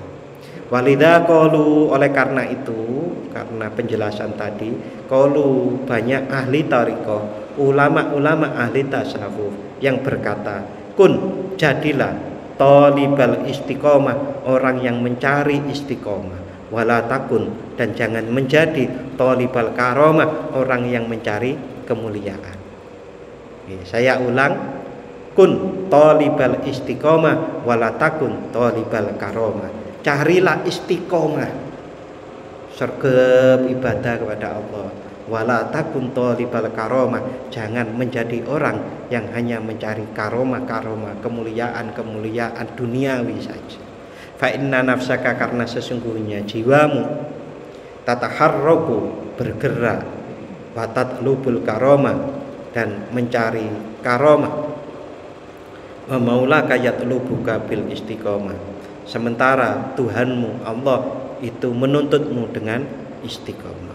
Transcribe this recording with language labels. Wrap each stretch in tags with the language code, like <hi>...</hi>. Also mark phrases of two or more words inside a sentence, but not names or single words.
<ar>Walidha qalu,</ar> <id>oleh karena itu, karena penjelasan tadi, qalu, banyak ahli thariqah, ulama-ulama ahli tasawuf yang berkata,</id> <ar>kun, jadilah talibal istiqomah,</ar> <id>orang yang mencari istiqomah,</id> <ar>wala takun,</ar> <id>dan jangan menjadi</id> <ar>talibal karomah,</ar> <id>orang yang mencari kemuliaan. Saya ulang,</id> <ar>kun talibal istiqomah, wala takun talibal karomah.</ar> <id>Carilah istiqomah, sergap ibadah kepada Allah.</id> <ar>Wala takun talibal karomah,</ar> <id>jangan menjadi orang yang hanya mencari karomah-karomah, kemuliaan-kemuliaan duniawi saja.</id> <ar>Fa inna nafsaka,</ar> <id>karena sesungguhnya jiwamu, tataharraku, bergerak,</id> <ar>wa tatlubul karomah,</ar> <id>dan mencari karomah,</id> <ar>wa maulaka yatlubuka bil istiqomah,</ar> <id>sementara Tuhanmu Allah itu menuntutmu dengan istiqomah.</id>